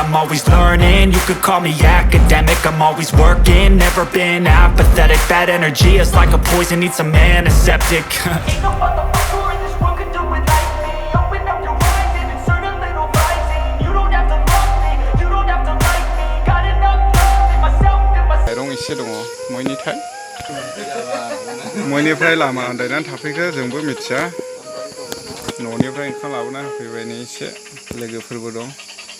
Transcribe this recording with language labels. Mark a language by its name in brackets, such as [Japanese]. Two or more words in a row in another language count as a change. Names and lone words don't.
[English] I'm always learning, you could call me academic. I'm always working, never been apathetic. Bad energy is like a poison, needs some antiseptic. Ain't no motherfucker in this world could do it like me. Open up your eyes and insert a little rising. You don't have to love me, you don't have to like me. Got enough love in myself, in myself. [Bodo] Dong एसे दङ मैनिफ्राय लामा आन्दायनानै थाफैखो जोंबो मिथिया न'निफ्राय ओंखाम लाबोना होफैबाय नै एसे लोगोफोरबो दं